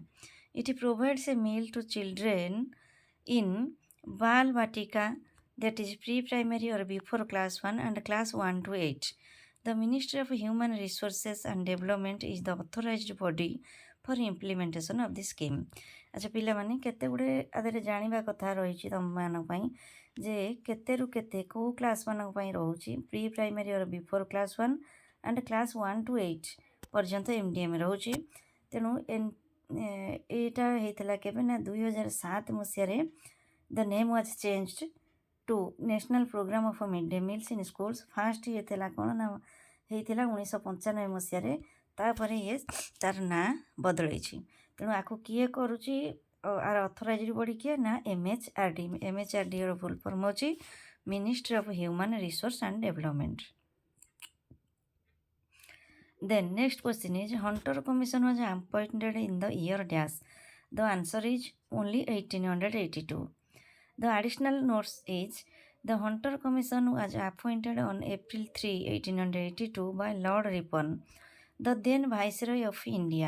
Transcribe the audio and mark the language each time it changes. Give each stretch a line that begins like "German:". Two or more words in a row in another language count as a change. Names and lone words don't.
English: It provides a meal to children in Bal Vatika, that is pre-primary or before class 1 and class 1 to 8. The Ministry of Human Resources and Development is the authorized body for implementation of this scheme.
Odia: ଆଚ୍ଛା ପିଲାମାନେ କେତେ ଗୁଡ଼ିଏ ଆଦେହରେ ଜାଣିବା କଥା ରହିଛି ତୁମମାନଙ୍କ ପାଇଁ ଯେ କେତେରୁ କେତେ କେଉଁ କ୍ଲାସ୍ ମାନଙ୍କ ପାଇଁ ରହୁଛି
English: pre primary or before class 1 and class 1 to 8
Odia: ପର୍ଯ୍ୟନ୍ତ MDM ରହୁଛି। ତେଣୁ ଏଇଟା ହେଇଥିଲା କେବେ ନା 2007 ମସିହାରେ
English: the name was changed to National Programme of Mid Day Meals in Schools.
Odia: ଫାଷ୍ଟ ଇଏ ଥିଲା କ'ଣ ନା ହେଇଥିଲା 1995 ମସିହାରେ, ତାପରେ ଇଏ ତାର ନାଁ ବଦଳେଇଛି। ତେଣୁ ଆକୁ କିଏ କରୁଛି, ଆର
English: authorized body
Odia: କିଏ ନା MHRD। MHRDର
English: full form
Odia: ହେଉଛି ମିନିଷ୍ଟ୍ରି ଅଫ୍ ହ୍ୟୁମାନ୍ ରିସୋର୍ସ ଆଣ୍ଡ ଡେଭଲପମେଣ୍ଟ।
English: Then next question is Hunter Commission was appointed in the year dash. The answer is only 1882. The additional notes is the Hunter Commission was appointed on April 3, 1882 by Lord Ripon, the then Viceroy of India.